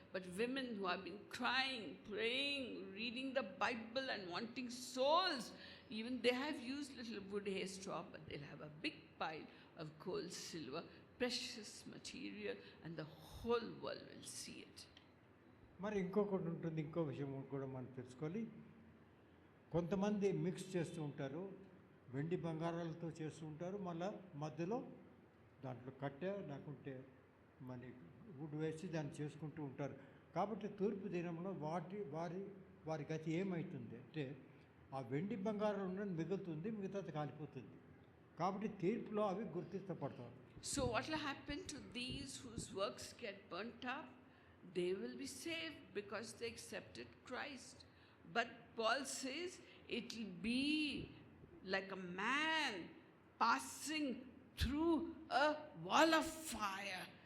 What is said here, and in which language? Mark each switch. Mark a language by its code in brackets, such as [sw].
[en] But women who have been crying, praying, reading the Bible and wanting souls, even they have used little wood, hay, straw, but they'll have a big pile of gold, silver, precious material, and the whole world will see it. [te] మరి ఇంకొకటి ఉంటుంది, ఇంకో విషయం కూడా మనం తెలుసుకోవాలి. కొంతమంది mix చేస్తూ ఉంటారు, వెండి బంగారాలతో చేస్తూ ఉంటారు, మళ్ళీ మధ్యలో దాంట్లో కట్టె లేకుంటే మరి వుడ్ వేసి దాన్ని చేసుకుంటూ ఉంటారు. కాబట్టి తూర్పు దినంలో వారి గతి ఏమవుతుంది అంటే ఆ వెండి బంగారం ఉన్నది మిగులుతుంది, మిగతాది కాలిపోతుంది. కాబట్టి తీర్పులో అవి గుర్తించబడతారు. [en] So what will happen to these whose works get burnt up? They will be saved because they accepted Christ. But Paul says it will be like a man passing through a wall of fire.